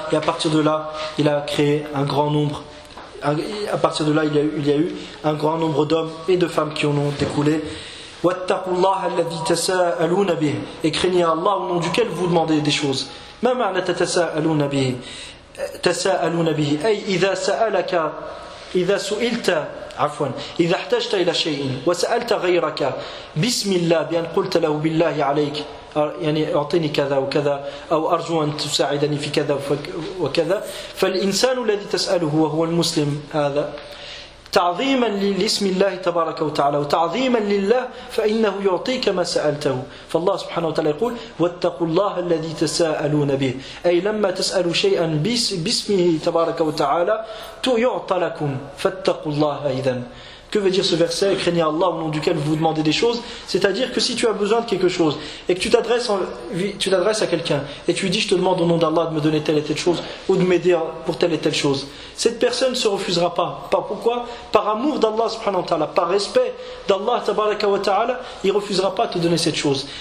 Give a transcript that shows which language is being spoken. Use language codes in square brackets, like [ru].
[fr] Et à partir de là, il a créé un grand nombre. À partir de là, il y a eu un grand nombre d'hommes et de femmes qui en ont découlé. [ar] وَاتَّقُوا اللَّهَ الَّذِي تَسَاءَلُونَ بِهِ. [fr] Et craignez Allah au nom duquel vous demandez des choses. [ar] مَا مَعْنَا تَسَاءَلُونَ بِهِ تَسَاءَلُونَ بِهِ أي إذا سألك إذا سئلت عفوا إذا احتجت إلى شيء وسألت غيرك بسم الله بأن قلت له بالله عليك يعني أعطيني كذا وكذا أو أرجو أن تساعدني في كذا وكذا فالإنسان الذي تسأله وهو المسلم هذا تعظيما لاسم الله تبارك وتعالى وتعظيما لله فإنه يعطيك ما سألته. فالله سبحانه وتعالى يقول واتقوا الله الذي تساءلون به أي لما تسألوا شيئا باسمه تبارك وتعالى يعطى لكم فاتقوا الله. [fr] إذن que veut dire ce verset, craignez Allah au nom duquel vous demandez des choses? C'est-à-dire que si tu as besoin de quelque chose et que tu t'adresses à quelqu'un et tu lui dis je te demande au nom d'Allah de me donner telle et telle chose ou de m'aider pour telle et telle chose, cette personne ne se refusera pas. Pourquoi? Par amour d'Allah subhanahu wa ta'ala, par respect d'Allah tabaraka wa ta'ala, il ne refusera pas de te donner cette chose.